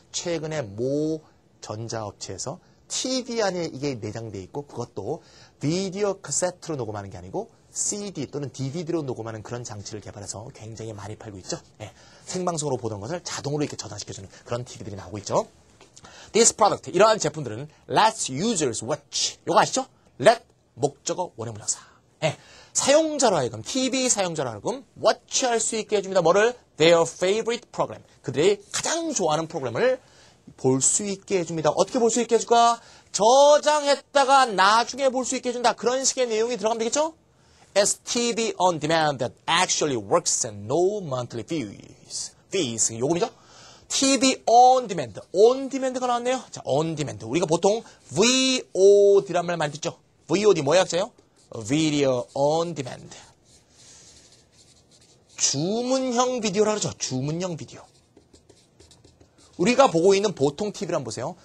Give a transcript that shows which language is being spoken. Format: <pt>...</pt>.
<ko>최근에 모 전자업체에서 TV 안에 이게 내장되어 있고 그것도 비디오 카세트로 녹음하는 게 아니고 CD 또는 DVD로 녹음하는 그런 장치를 개발해서 굉장히 많이 팔고 있죠. 생방송으로 보던 것을 자동으로 이렇게 저장시켜주는 그런 TV들이 나오고 있죠.</ko> <en>This product,</en> <ko>이러한 제품들은</ko> <en>lets users watch.</en> <ko>요거 아시죠? let, 목적어, 원형문장사. 사용자로 하여금, TV 사용자로 하여금 watch 할 수 있게 해줍니다. 뭐를?</ko> <en>Their favorite program.</en> <ko>그들이 가장 좋아하는 프로그램을 볼 수 있게 해줍니다. 어떻게 볼 수 있게 해줄까? 저장했다가 나중에 볼 수 있게 해준다. 그런 식의 내용이 들어가면 되겠죠?</ko> <en>As TV on demand that actually works and no monthly fees.</en> <ko>요금이죠?</ko> <en>TV on demand.</en> <ko>on demand가 나왔네요.</ko> <en>자, on demand.</en> <ko>우리가 보통 VOD란 말 많이 듣죠?</ko> <en>VOD</en> <ko>뭐의 약자예요?</ko> <en>Video on demand.</en> <ko>주문형 비디오라고 그러죠. 주문형 비디오. 우리가 보고 있는 보통 TV를 한번 보세요.</ko>